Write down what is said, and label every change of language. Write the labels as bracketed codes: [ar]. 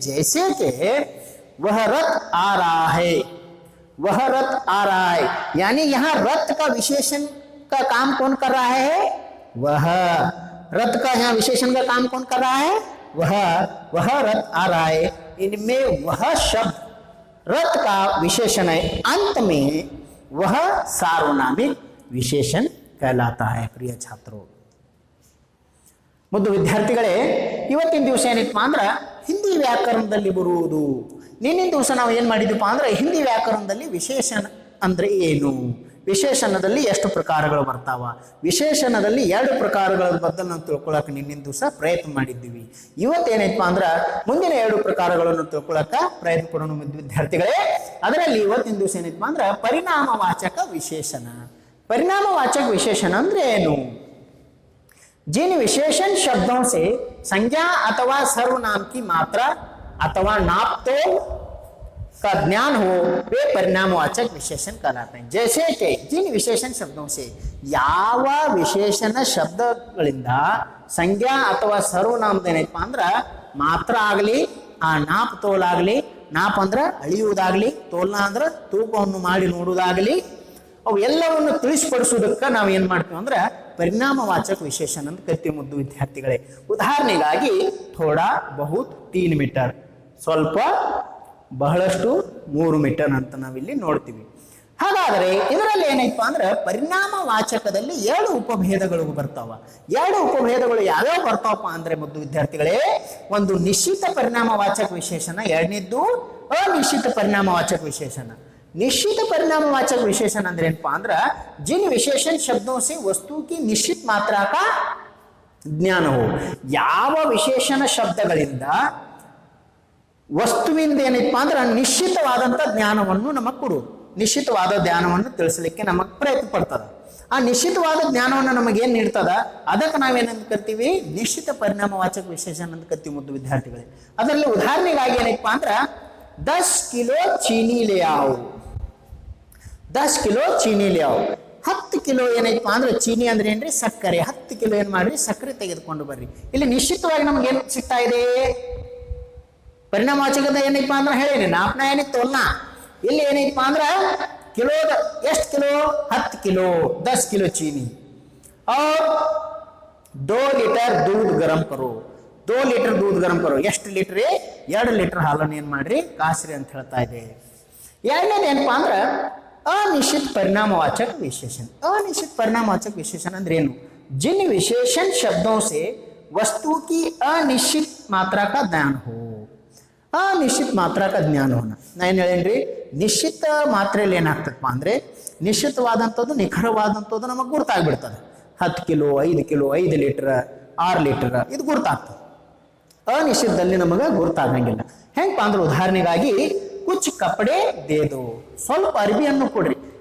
[hi] जैसे कि वह रथ आ रहा है, वह रथ आ रहा है, यानी यहां रथ का विशेषण का काम कौन कर रहा है, वह रथ का यहाँ विशेषण का काम कौन कर रहा है, वह रथ आ रहा है। इनमें वह शब्द रथ का विशेषण है, अंत में वह सार्वनामिक विशेषण कहलाता है। प्रिय छात्रों, [kn] ಮುದ್ದು ವಿದ್ಯಾರ್ಥಿಗಳೇ, ಇವತ್ತಿನ ದಿವಸ ಏನಪ್ಪಾ ಅಂದ್ರೆ ಹಿಂದಿ ವ್ಯಾಕರಣದಲ್ಲಿ ಬರುವುದು. ನಿನ್ನಿನ ದಿವಸ ನಾವು ಏನು ಮಾಡಿದ್ವಿ ಅಂದ್ರೆ ಹಿಂದಿ ವ್ಯಾಕರಣದಲ್ಲಿ ವಿಶೇಷಣ ಅಂದ್ರೆ ಏನು, ವಿಶೇಷಣದಲ್ಲಿ ಎಷ್ಟು ಪ್ರಕಾರಗಳು ಬರ್ತಾವ, ವಿಶೇಷಣದಲ್ಲಿ 2 ಪ್ರಕಾರಗಳ ಬಗ್ಗೆ ನಾವು ತಿಳ್ಕೊಳ್ಳೋಕೆ ನಿನ್ನಿನ ದಿವಸ ಪ್ರಯತ್ನ ಮಾಡಿದ್ದೀವಿ. ಇವತ್ತೇನೈತಪ್ಪ ಅಂದ್ರೆ ಮುಂದಿನ 2 ಪ್ರಕಾರಗಳನ್ನು ತಿಳ್ಕೊಳ್ಳೋಕೆ ಪ್ರಯತ್ನ ಪಡೋಣ ವಿದ್ಯಾರ್ಥಿಗಳೇ. ಅದರಲ್ಲಿ ಇವತ್ತಿನ ದಿವಸ ಏನೈತಪ್ಪ ಅಂದ್ರೆ ಪರಿಣಾಮವಾಚಕ ವಿಶೇಷಣ. [hi] परिणामवाचक विशेषण [kn] ಅಂದ್ರೆ ಏನು, [hi] जिन विशेषण शब्दों से संज्ञा अथवा सर्वनाम की मात्रा अथवा नापतोल का ज्ञान हो वे परिणामवाचक विशेषण कहलाते हैं. जैसे कि जिन विशेषण शब्दों से [kn] ಯಾವ ವಿಶೇಷಣ ಶಬ್ದಗಳಿಂದ ಸಂಜ್ಞಾ ಅಥವಾ ಸರ್ವನಾಮದೇನಪ್ಪ ಅಂದ್ರ ಮಾತ್ರ ಆಗಲಿ, ಆ ನಾಪ್ ತೋಲಾಗಲಿ, ನಾಪ್ ಅಂದ್ರ ಅಳಿಯುವುದಾಗಲಿ, ತೋಲ್ನ ಅಂದ್ರ ತೂಕವನ್ನು ಮಾಡಿ ನೋಡುವುದಾಗಲಿ, ಅವು ಎಲ್ಲವನ್ನು ತಿಳಿಸ್ಪಡಿಸುವುದಕ್ಕೆ ನಾವು ಏನು ಮಾಡ್ತೀವಿ ಅಂದ್ರೆ ಪರಿಣಾಮವಾಚಕ ವಿಶೇಷಣ ಅಂತ ಕರಿತೀವಿ. ಮುದ್ದು ವಿದ್ಯಾರ್ಥಿಗಳೇ, ಉದಾಹರಣೆಗಾಗಿ [hi] ಥೋಡಾ ಬಹುತ್ [kn] 3 ಮೀಟರ್, ಸ್ವಲ್ಪ ಬಹಳಷ್ಟು 3 ಮೀಟರ್ ಅಂತ ನಾವಿಲ್ಲಿ ನೋಡ್ತೀವಿ. ಹಾಗಾದರೆ ಇದರಲ್ಲಿ ಏನೈತಪ್ಪ ಅಂದ್ರೆ ಪರಿಣಾಮವಾಚಕದಲ್ಲಿ 2 ಉಪಭೇದಗಳು ಬರ್ತಾವ. 2 ಉಪಭೇದಗಳು ಯಾವ್ಯಾವ ಬರ್ತಾವಪ್ಪ ಅಂದ್ರೆ ಮುದ್ದು ವಿದ್ಯಾರ್ಥಿಗಳೇ, ಒಂದು ನಿಶ್ಚಿತ ಪರಿಣಾಮವಾಚಕ ವಿಶೇಷಣ, ಎರಡನೇದ್ದು ಅನಿಶ್ಚಿತ ಪರಿಣಾಮವಾಚಕ ವಿಶೇಷಣ. [hi] निश्चित परिणामवाचक विशेषण अंदर [kn] ಏನಪ್ಪಾ ಅಂದ್ರೆ [hi] जिन विशेषण शब्दों से वस्तु की निश्चित मात्रा का ज्ञान हो. [kn] ಯಾವ ವಿಶೇಷಣ ಶಬ್ದಗಳಿಂದ ವಸ್ತುವಿಂದ ಏನಪ್ಪಾ ಅಂದ್ರೆ ನಿಶ್ಚಿತವಾದಂತ ಜ್ಞಾನವನ್ನು ನಮಗೆ ಕೊಡು, ನಿಶ್ಚಿತವಾದ ಜ್ಞಾನವನ್ನು ತಿಳಿಸಲಿಕ್ಕೆ ನಮಗೆ ಪ್ರಯತ್ನ ಪಡ್ತದ. ಆ ನಿಶ್ಚಿತವಾದ ಜ್ಞಾನವನ್ನು ನಮಗೆ ಏನು ನೀಡ್ತದ ಅದಕ್ಕೆ ನಾವೇನಂತ ಕರಿತೀವಿ, ನಿಶ್ಚಿತ ಪರಿಣಾಮವಾಚಕ ವಿಶೇಷಣ ಅಂತ ಕರಿತೀವಿ. ಮುದ್ದು ವಿದ್ಯಾರ್ಥಿಗಳೇ, ಅದರಲ್ಲಿ ಉದಾಹರಣೆಗಾಗಿ ಏನಪ್ಪಾ ಅಂದ್ರೆ [hi] 10 किलो चीनी ले आओ, 10 किलो चीनी ले आओ. [kn] 10 किलो ಏನೈತಪ್ಪ ಅಂದ್ರೆ ಚೀನಿ ಅಂದ್ರೆ ಏನ್ರಿ, ಸಕ್ಕರೆ. 10 ಕಿಲೋ ಏನ್ ಮಾಡ್ರಿ, ಸಕ್ಕರೆ ತೆಗೆದುಕೊಂಡು ಬರ್ರಿ. ಇಲ್ಲಿ ನಿಶ್ಚಿತವಾಗಿ ನಮ್ಗೆ ಏನು ಸಿಗ್ತಾ ಇದೆ, ಪರಿಣಾಮವಾಚಕದ ಏನೈತಪ್ಪ ಅಂದ್ರೆ ಹೇಳೇನಿ, ನಾಪ್ನ ಏನಿತ್ತು ತೋಲ್ನ. ಇಲ್ಲಿ ಏನೈತಪ್ಪ ಅಂದ್ರೆ ಕಿಲೋದ ಎಷ್ಟು ಕಿಲೋ, [hi] 10 किलो, 10 किलो चीनी और 2 लीटर दूध गरम करो. 2 ಲೀಟರ್ दूध गरम करो. [kn] ಎಷ್ಟು ಲೀಟರ್, 2 ಲೀಟರ್ ಹಾಲನ್ನು ಏನ್ ಮಾಡ್ರಿ, ಕಾಸ್ರಿ ಅಂತ ಹೇಳ್ತಾ ಇದೆ. ಎರಡನೇದು ಏನಪ್ಪಾ ಅಂದ್ರೆ ಅನಿಶ್ಚಿತ ಪರಿಣಾಮವಾಚಕ ವಿಶೇಷಣ. ಅನಿಶ್ಚಿತ ಪರಿಣಾಮವಾಚಕ ವಿಶೇಷಣ ಅಂದ್ರೆ ಏನು, [hi] जिन विशेषण शब्दों से वस्तु की अनिश्चित मात्रा का ज्ञान हो। [kn] ಅನಿಶ್ಚಿತ ಮಾತ್ರಕ ಜ್ಞಾನ ಹೋನ ನಾ ಏನು ಹೇಳೇನ್ರಿ, ನಿಶ್ಚಿತ ಮಾತ್ರೆಯಲ್ಲಿ ಏನಾಗ್ತದಪ್ಪ ಅಂದರೆ ನಿಶ್ಚಿತವಾದಂಥದ್ದು ನಿಖರವಾದಂಥದ್ದು ನಮಗೆ ಗುರ್ತಾಗ್ಬಿಡ್ತದೆ. 10 ಕಿಲೋ 5 ಕಿಲೋ 5 ಲೀಟ್ರ್ 6 ಲೀಟ್ರ್ ಇದು ಗುರ್ತಾಗ್ತದೆ. ಅನಿಶ್ಚಿತದಲ್ಲಿ ನಮಗೆ ಗುರ್ತಾಗಂಗಿಲ್ಲ. ಹೆಂಗಪ್ಪ ಅಂದ್ರೆ ಉದಾಹರಣೆಗಾಗಿ [hi] ಕುಚ್ ಕಪಡೆ ದೇದು, [kn] ಸ್ವಲ್ಪ ಅರ್ಬಿಯನ್ನು ಕೊಡ್ರಿ.